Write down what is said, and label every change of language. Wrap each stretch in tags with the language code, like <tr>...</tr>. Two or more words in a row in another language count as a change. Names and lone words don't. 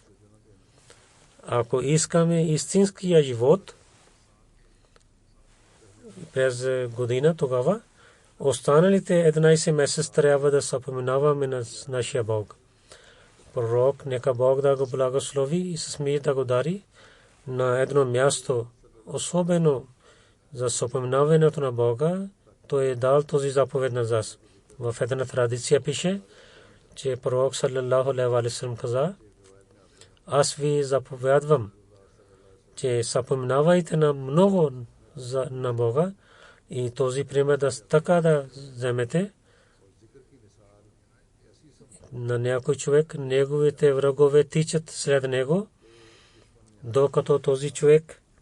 <bg>Ако искаме истинския живот през година, тогава останалите 11 месеца трябва да съпоменаваме на нашия Бог. Пророк, нека Бог да го благослови и с мир да го дари на едно място, особено за съпоменаването на Бога. Той е дал този заповед на нас. В една традиция пише, че пророк</bg> <ar>صلى الله عليه وسلم</ar> <bg>каза: аз ви заповядвам, че съпоменавайте на много на Бога, и този пример да така да вземете на някой човек, неговите врагове тичат след него, докато този човек</bg>